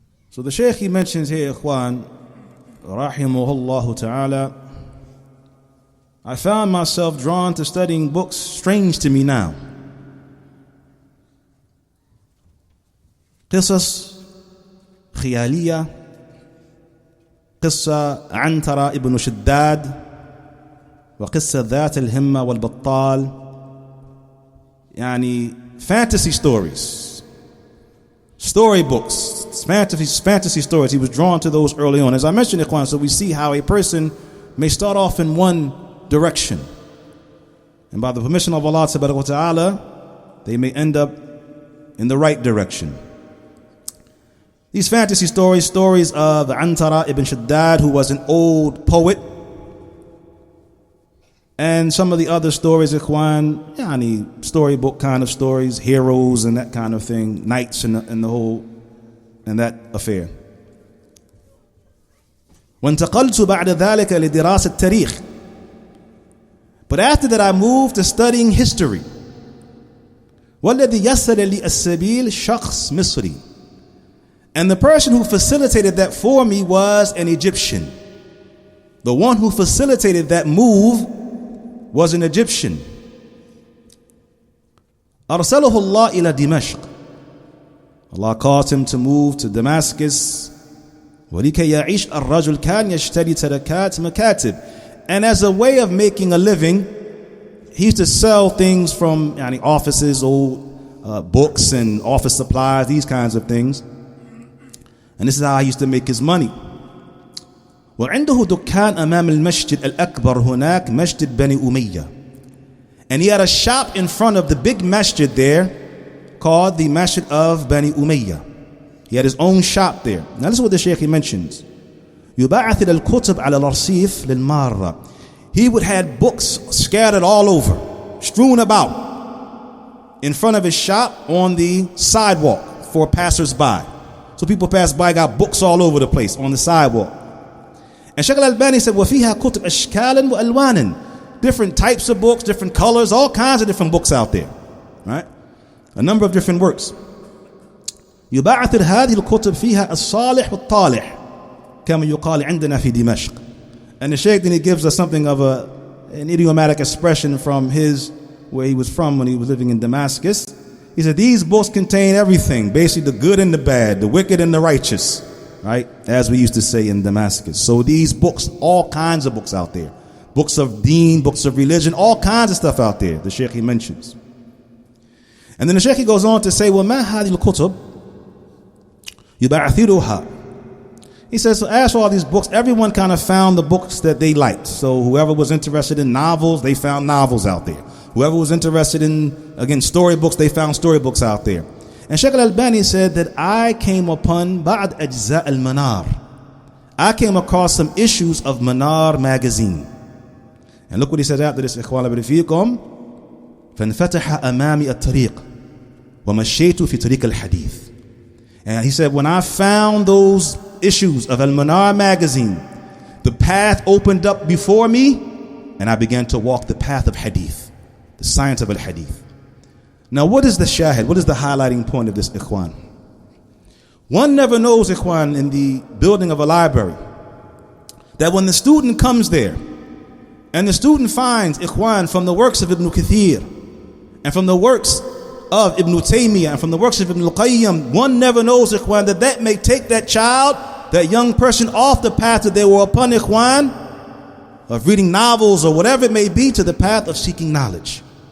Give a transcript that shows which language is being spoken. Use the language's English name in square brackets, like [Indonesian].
[English] So the Shaykh, he mentions here, Ikhwan, rahimahullah ta'ala, I found myself drawn to studying books strange to me now. [Arabic] قصص خيالية, قصة عنترة ابن شداد, وقصة ذات الهمة والبطال, يعني [English] fantasy stories, storybooks, fantasy stories. He was drawn to those early on. As I mentioned, Ikhwan, so we see how a person may start off in one direction, and by the permission of Allah subhanahu wa ta'ala, they may end up in the right direction. These fantasy stories of Antara ibn Shaddad, who was an old poet, and some of the other stories, Ikhwan, storybook kind of stories, heroes and that kind of thing, knights and the whole and that affair. [Arabic] وانتقلت بعد ذلك لدراسة التاريخ. [English] But after that I moved to studying history. [Arabic] والذي يسر لي السبيل شخص مصري. [English] And the person who facilitated that for me was an Egyptian. The one who facilitated that move was an Egyptian. [Arabic] أرسله الله إلى دمشق. [English] Allah caused him to move to Damascus. [Arabic] ولكي يعيش الرجل كان يشتري تركات مكاتب. [English] And as a way of making a living, he used to sell things from offices, old books and office supplies, these kinds of things. And this is how he used to make his money. [Arabic] وعنده دكان أمام المسجد الأكبر هناك مسجد بني أمية. [English] And he had a shop in front of the big masjid there called the Masjid of Bani Umayyah. He had his own shop there. Now this is what the Shaykh mentions. [Arabic] يبعث الكتب على الرصيف للمارة. [English] He would have books scattered all over, strewn about in front of his shop on the sidewalk for passers-by. So people pass by, got books all over the place on the sidewalk. And Shaykh al-Albani said, [Arabic] وَفِيهَا كُتُبْ أَشْكَالًا وَأَلْوَانًا. [English] Different types of books, different colors, all kinds of different books out there. Right? A number of different works. [Arabic] يبعثر هذه الكتب فيها الصالح والطالح كما يقال عندنا في دمشق. [English] And the Shaykh then he gives us something of an idiomatic expression from where he was from when he was living in Damascus. He said these books contain everything, basically the good and the bad, the wicked and the righteous, right? As we used to say in Damascus. So these books, all kinds of books out there. Books of deen, books of religion, all kinds of stuff out there, the Shaykh he mentions. And then the Shaykh he goes on to say, [Arabic] وَمَا هَذِي الْكُتُبْ يُبَعْثِرُهَا. [English] He says, so as for all these books, everyone kind of found the books that they liked. So whoever was interested in novels, they found novels out there. Whoever was interested in, again, storybooks, they found storybooks out there. And Shaykh al-Albani said that I came upon [Arabic] بعض أجزاء المنار. [English] I came across some issues of Manar magazine. And look what he says after this, [Arabic] إخواننا برفيقكم فانفتح أمامي الطريق ومشيت في طريق الحديث. [English] And he said, when I found those issues of Al-Manar magazine, the path opened up before me and I began to walk the path of hadith, the science of al-hadith. Now what is the shahid? What is the highlighting point of this, ikhwan? One never knows, ikhwan, in the building of a library, that when the student comes there and the student finds, ikhwan, from the works of Ibn Kathir and from the works of Ibn Taymiyyah and from the works of Ibn al-Qayyim, one never knows, ikhwan, that may take that child, that young person, off the path that they were upon, ikhwan, of reading novels or whatever it may be, to the path of seeking knowledge.